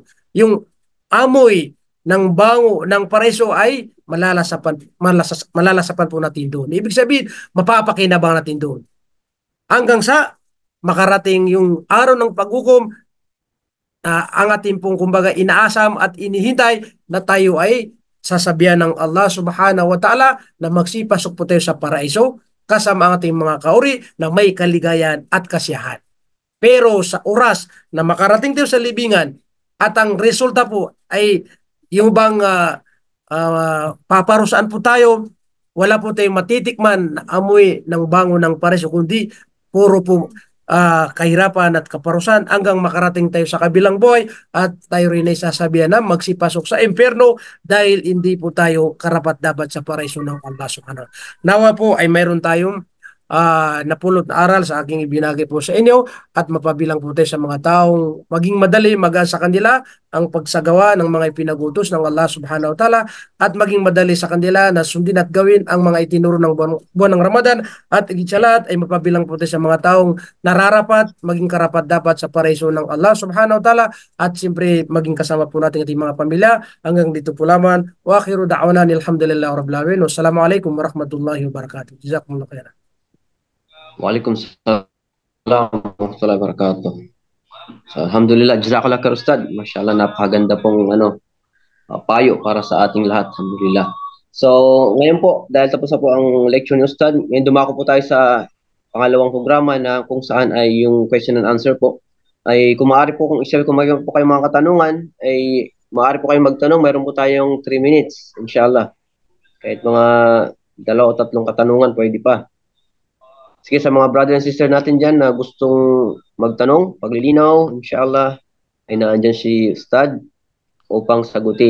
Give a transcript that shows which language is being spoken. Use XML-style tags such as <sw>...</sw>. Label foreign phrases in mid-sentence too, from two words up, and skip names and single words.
<tl>Yung amoy ng bango ng pareso ay malalasapan po natin doon. Ibig sabihin, mapapakinabang natin doon. Hanggang sa makarating yung araw ng paghukom, ang ating pong kumbaga inaasam at inihintay na tayo ay sasabihan ng</tl> <ar>الله سبحانه وتعالى</ar> <tl>na magsipasok po tayo sa paraiso kasama ang ating mga kauri na may kaligayahan at kasiyahan. Pero sa oras na makarating tayo sa libingan at ang resulta po ay yung bang paparusaan po tayo, wala po tayong matitikman na amoy ng bango ng pareso, kundi puro po kahirapan at kaparusahan hanggang makarating tayo sa kabilang buhay at tayo rin ay sasabihan na magsipasok sa impyerno dahil hindi po tayo karapat-dapat sa paraiso ng</tl> <ar>الله سبحانه.</ar> <tl>Nawa po ay mayroon tayong napulot na aral sa aking ibinagay po sa inyo at mapabilang po tayo sa mga taong maging madali sa kanila ang pagsagawa ng mga ipinagutos ng</tl> <ar>الله سبحانه وتعالى</ar> <tl>at maging madali sa kanila na sundin at gawin ang mga itinuro ng buwan ng Ramadan at higit sa lahat ay mapabilang po tayo sa mga taong nararapat, maging karapat dapat sa paraiso ng</tl> <ar>الله سبحانه وتعالى</ar> <tl>at siyempre maging kasama po natin ating mga pamilya. Hanggang dito po lamang.</tl> <ar>وآخر دعوانا الحمد لله رب العالمين. والسلام عليكم ورحمة الله وبركاته. جزاكم الله خيرا. وعليكم السلام ورحمة الله وبركاته. So, الحمد لله، جزاك الله خير Ustad.</ar> <tl>Mashallah, napakaganda pong payo para sa ating lahat. Alhamdulillah. So, ngayon po, dahil tapos na po ang lecture ni Ustad, ngayon dumako po tayo sa pangalawang programa na kung saan ay yung</tl> <en>question and answer</en> <tl>po. Ay kung maaari po, kung mayroon po kayong mga katanungan, ay maaari po kayong magtanong. Mayroon po tayong 3 minutes, inshallah. Kahit mga 2 o 3 katanungan, pwede pa. Sige, sa mga</tl> <en>brother and sister</en> <tl>natin dyan na gustong magtanong, paglilinaw, inshallah, ay naandyan si Ustad upang sagutin.</tl>